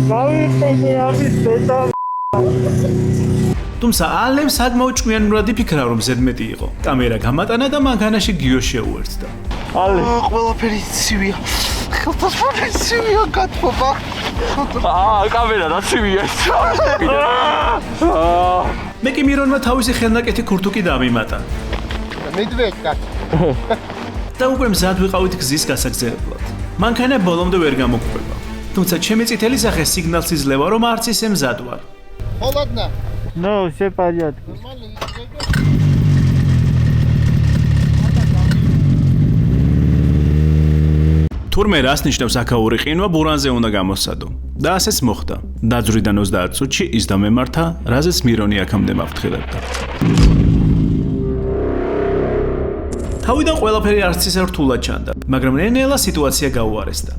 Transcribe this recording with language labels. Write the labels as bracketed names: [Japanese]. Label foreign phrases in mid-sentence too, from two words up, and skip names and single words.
[Georgian] თუმცა ალემ საკმაოდ ჭკვიანურად იფიქრა, რომ ზედმეტი იყო. კამერა გამატანა და მანქანაში გიო შეუერთდა. ალე, ყველაფერი ცივია. ხელთასმები ცივია გათბობა. კამერა რა ცივია. მე კი მირონმა თავისი ხელნაკეთი ქურთუკი დამიმატა. [Russian] Медведь-ка. [Georgian] და უკვე მზად ვიყავით გზის გასაგზავნებლად. მანქანა ბოლომდე ვერ გამოგვყვება. თუმცა ჩემი წითელი სახე სიგნალს იძლევა, რომ არც ისე მზად ვარ. [Russian] Холодно. No, все в порядке. Нормально. [Georgian] თურმე რას ნიშნავს აქაური ყინვა ბურანზე უნდა გამოსცადო. და ასეც მოხდა. დაძვრიდან 30 წუთში ის დამემართა, რაზეც მირონი აქამდე მაფრთხილებდა. თავიდან ყველაფერი არც ისე რთულად ჩანდა, მაგრამ ნელ-ნელა სიტუაცია გაუარესდა.